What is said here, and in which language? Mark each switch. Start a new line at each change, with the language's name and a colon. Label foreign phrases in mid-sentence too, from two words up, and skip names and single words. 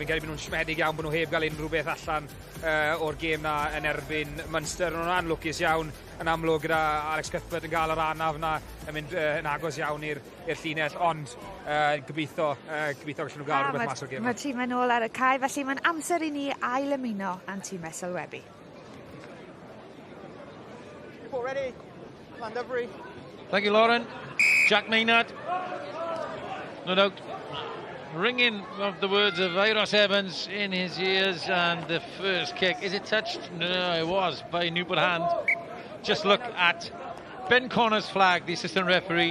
Welsh: Fi'n credu bod nhw'n siomedig iawn bod nhw heb gael unrhyw beth allan o'r gêm na yn erbyn Munster. Nhw'n anlwcus iawn yn amlwg gyda Alex Cuthbert yn gael yr anaf na yn mynd yn agos iawn i'r llinell, ond gobeithio gallen nhw gael rhywbeth mas o'r gêm. Mae tîm yn ôl ar y cae, felly mae'n amser i ni ail ymuno a'n tîm sylwebu.
English: Ready? Llandovery. Thank you, Lauren. Jack Maynard. No doubt ringing of the words of Iros Evans in his ears, and the first kick. Is it touched? No, it was by Newport hand. Just look at Ben Connor's flag, the assistant referee.